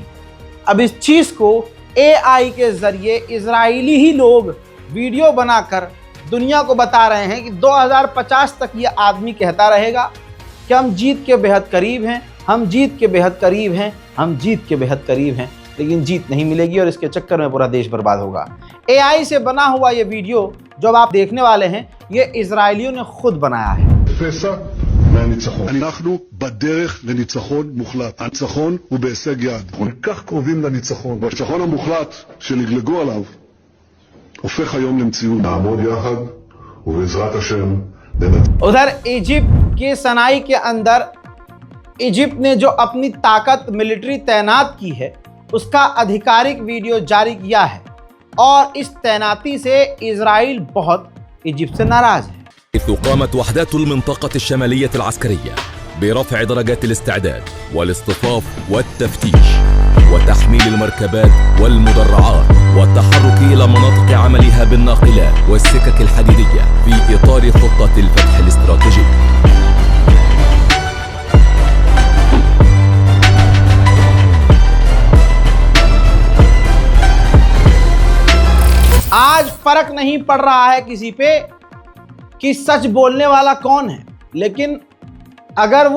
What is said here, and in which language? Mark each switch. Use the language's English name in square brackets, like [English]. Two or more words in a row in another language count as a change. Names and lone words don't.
[Hindi] अब इस चीज़ को AI के जरिए इजरायली ही लोग वीडियो बनाकर दुनिया को बता रहे हैं कि 2050 तक ये आदमी कहता रहेगा कि हम जीत के बेहद करीब हैं, हम जीत के बेहद करीब हैं, हम जीत के बेहद करीब हैं। लेकिन जीत नहीं मिलेगी और इसके चक्कर में पूरा देश बर्बाद होगा। AI से बना हुआ ये वीडियो जो अब आप देखने वाले हैं, ये इजरायलियों ने खुद बनाया है। [Hebrew] פסע מהניצחון. אנחנו בדרך לניצחון מוחלט. הניצחון הוא בהישג יד. אנחנו כך קרובים לניצחון. והניצחון המוחלט שנגלגו עליו הופך היום למציאות. נעמוד יחד ובעזרת השם ננצח. [Hindi] उधर इजिप्ट के सनाई के अंदर इजिप्ट ने जो अपनी ताकत मिलिट्री तैनात की है उसका आधिकारिक वीडियो जारी किया है और इस तैनाती से इजराइल बहुत इजिप्ट से नाराज है। [Arabic] قامت وحدات المنطقة الشمالية العسكرية برفع درجات الاستعداد والاصطفاف والتفتيش وتحميل المركبات والمدرعات والتحرك إلى مناطق عملها بالناقلات والسكك الحديدية في إطار خطة الفتح الاستراتيجي. [Hindi] आज फर्क नहीं पड़ रहा है किसी पे कि सच बोलने वाला कौन है, लेकिन अगर वो